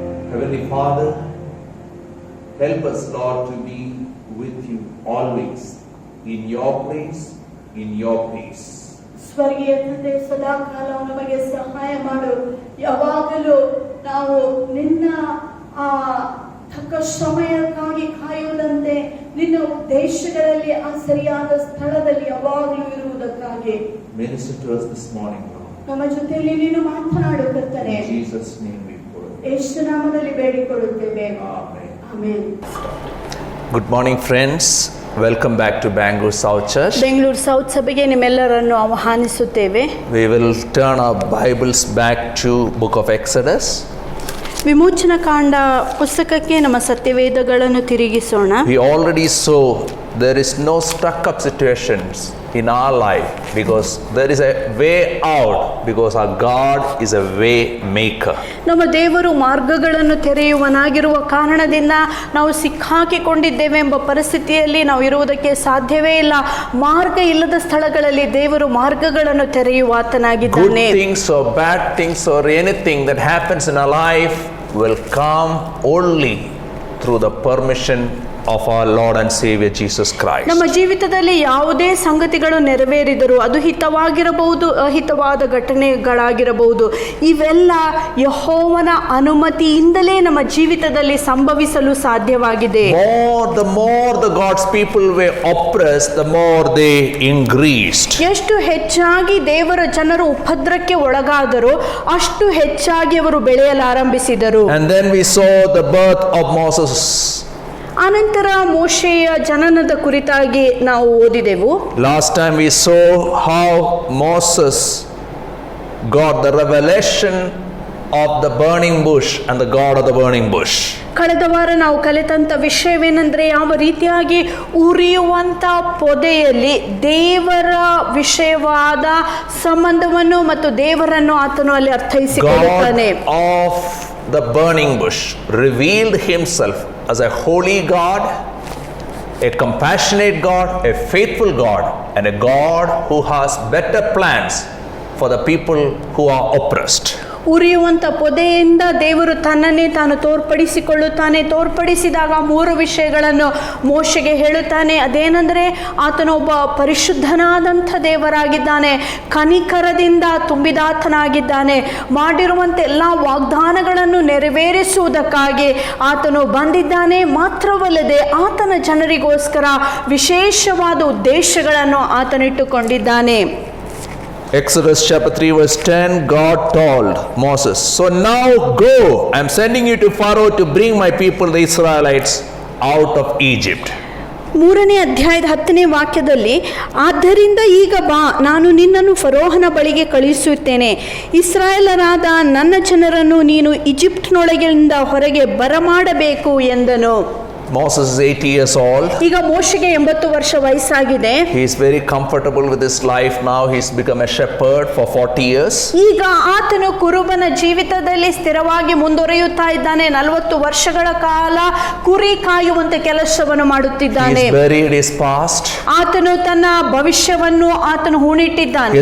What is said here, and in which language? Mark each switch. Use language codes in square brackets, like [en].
[en] Heavenly Father, help us, Lord, to be with you always, in your place, in your peace. [kn] ಸ್ವರ್ಗೀಯ ತಂದೆ, ಸದಾ ಕಾಲ ನಮಗೆ ಸಹಾಯ ಮಾಡು. ಯಾವಾಗಲೂ ನಾವು ನಿನ್ನ ಆ ತಕ್ಕ ಸಮಯಕ್ಕಾಗಿ ಕಾಯುವುದಂತೆ ನಿನ್ನ ಉದ್ದೇಶಗಳಲ್ಲಿ ಆ ಸರಿಯಾದ ಸ್ಥಳದಲ್ಲಿ ಯಾವಾಗಲೂ ಇರುವುದಕ್ಕಾಗಿ [en] Minister to us this morning, Lord. [kn] ನಮ್ಮ ಜೊತೆಯಲ್ಲಿ ನೀನು ಮಾತನಾಡು ಕರ್ತನೆ. [en] In Jesus' name we pray. [kn] ಯೇಸು ನಾಮದಲ್ಲಿ ಬೇಡಿಕೊಳ್ಳುತ್ತೇವೆ. [en] Amen. [kn] Amen. [en] Good morning, friends. Welcome back to Bangalore South Church. [kn] Bengaluru south ಸಭೆಗೆ ನಿಮ್ಮೆಲ್ಲರನ್ನು ಆಹ್ವಾನಿಸುತ್ತೇವೆ. [en] We will turn our Bibles back to Book of Exodus. [kn] ವಿಮೋಚನ ಕಾಂಡ ಪುಸ್ತಕಕ್ಕೆ ನಮ್ಮ ಸತ್ಯವೇದಗಳನ್ನು ತಿರುಗಿಸೋಣ. [en] We already saw there is no stuck-up situations in our life, because there is a way out, because our God is a way maker. [kn] ನಮ್ಮ ದೇವರು ಮಾರ್ಗಗಳನ್ನು ತೆರೆಯುವನಾಗಿರುವ ಕಾರಣದಿಂದ ನಾವು ಸಿಕ್ಕಾಕಿಕೊಂಡಿದ್ದೇವೆ ಎಂಬ ಪರಿಸ್ಥಿತಿಯಲ್ಲಿ ನಾವು ಇರುವುದಕ್ಕೆ ಸಾಧ್ಯವೇ ಇಲ್ಲ. ಮಾರ್ಗ ಇಲ್ಲದ ಸ್ಥಳಗಳಲ್ಲಿ ದೇವರು ಮಾರ್ಗಗಳನ್ನು ತೆರೆಯುವ [en] Good [kn] ಆತನಾಗಿದ್ದಾನೆ. [en] things or bad things or anything that happens in our life will come only through the permission of our Lord and Savior Jesus Christ. [kn] ನಮ್ಮ ಜೀವಿತದಲ್ಲಿ ಯಾವುದೇ ಸಂಗತಿಗಳು ನೆರವೇರಿದರೂ ಅದು ಹಿತವಾಗಿರಬಹುದು, ಅಹಿತವಾದ ಘಟನೆಗಳಾಗಿರಬಹುದು, ಇವೆಲ್ಲ ಯೆಹೋವನ ಅನುಮತಿಯಿಂದಲೇ ನಮ್ಮ ಜೀವಿತದಲ್ಲಿ ಸಂಭವಿಸಲು ಸಾಧ್ಯವಾಗಿದೆ. [en] The more the God's people were oppressed, the more they increased. [kn] ಎಷ್ಟು ಹೆಚ್ಚಾಗಿ ದೇವರ ಜನರು ಉಪದ್ರಕ್ಕೆ ಒಳಗಾದರೂ ಅಷ್ಟು ಹೆಚ್ಚಾಗಿ ಅವರು ಬೆಳೆಯಲಾರಂಭಿಸಿದರು. [en] And then we saw the birth of Moses. [kn] ಅನಂತರ ಮೋಶೆಯ ಜನನದ ಕುರಿತಾಗಿ ನಾವು ಓದಿದೆವು. [en] Last time we saw how Moses got the revelation of the burning bush and the God of the burning bush. [kn] ಕಳೆದ ವಾರ ನಾವು ಕಲಿತಂತ ವಿಷಯವೇನೆಂದರೆ ಯಾವ ರೀತಿಯಾಗಿ ಉರಿಯುವಂತ ಪೊದೆಯಲ್ಲಿ ದೇವರ ವಿಷಯವಾದ ಸಂಬಂಧವನ್ನು ಮತ್ತು ದೇವರನ್ನು ಆತನು ಅಲ್ಲಿ ಅರ್ಥೈಸಿಕೊಳ್ಳುತ್ತಾನೆ. [en] God of the burning bush revealed himself as a holy God, a compassionate God, a faithful God, and a God who has better plans for the people who are oppressed. [kn] ಉರಿಯುವಂತ ಪೊದೆಯಿಂದ ದೇವರು ತನ್ನನ್ನೇ ತಾನು ತೋರ್ಪಡಿಸಿಕೊಳ್ಳುತ್ತಾನೆ. ತೋರ್ಪಡಿಸಿದಾಗ 3 ವಿಷಯಗಳನ್ನು ಮೋಶೆಗೆ ಹೇಳುತ್ತಾನೆ. ಅದೇನೆಂದರೆ ಆತನು ಒಬ್ಬ ಪರಿಶುದ್ಧನಾದಂಥ ದೇವರಾಗಿದ್ದಾನೆ, ಕನಿಕರದಿಂದ ತುಂಬಿದಾತನಾಗಿದ್ದಾನೆ, ಮಾಡಿರುವಂಥ ಎಲ್ಲ ವಾಗ್ದಾನಗಳನ್ನು ನೆರವೇರಿಸುವುದಕ್ಕಾಗಿ ಆತನು ಬಂದಿದ್ದಾನೆ. ಮಾತ್ರವಲ್ಲದೆ ಆತನ ಜನರಿಗೋಸ್ಕರ ವಿಶೇಷವಾದ ಉದ್ದೇಶಗಳನ್ನು ಆತನಿಟ್ಟುಕೊಂಡಿದ್ದಾನೆ. [en] Exodus chapter 3 verse 10, God told Moses, "So now go, I am sending you to Pharaoh to bring my people the Israelites out of Egypt." [kn] 3ನೇ ಅಧ್ಯಾಯದ 10ನೇ ವಾಕ್ಯದಲ್ಲಿ, ಆದ್ದರಿಂದ ಈಗ ಬಾ, ನಾನು ನಿನ್ನನ್ನು ಫರೋಹನ ಬಳಿಗೆ ಕಳುಹಿಸುತ್ತೇನೆ, ಇಸ್ರಾಯೇಲರಾದ ನನ್ನ ಜನರನ್ನು ನೀನು ಈಜಿಪ್ಟ್ನೊಳಗಿಂದ ಹೊರಗೆ ಬರಮಾಡಬೇಕು ಎಂದನು. [en] Moses is 80 years old. [kn] ಈಗ ಮೋಶೆಗೆ 80 ವರ್ಷ ವಯಸ್ಸಾಗಿದೆ. [en] He is very comfortable with his life now. He's become a shepherd for 40 years. [kn] ಈಗ ಆತನು ಕುರುಬನ ಜೀವಿತದಲ್ಲಿ ಸ್ಥಿರವಾಗಿ ಮುಂದುವರಿಯುತ್ತಾ ಇದ್ದಾನೆ. 40 ವರ್ಷಗಳ ಕಾಲ ಕುರಿ ಕಾಯುವಂತ ಕೆಲಸವನ್ನು ಮಾಡುತ್ತಿದ್ದಾನೆ. [en] He has buried his past. [kn] ಆತನು ತನ್ನ ಭವಿಷ್ಯವನ್ನು ಆತನು ಹೂಣಿಟ್ಟಿದ್ದಾನೆ.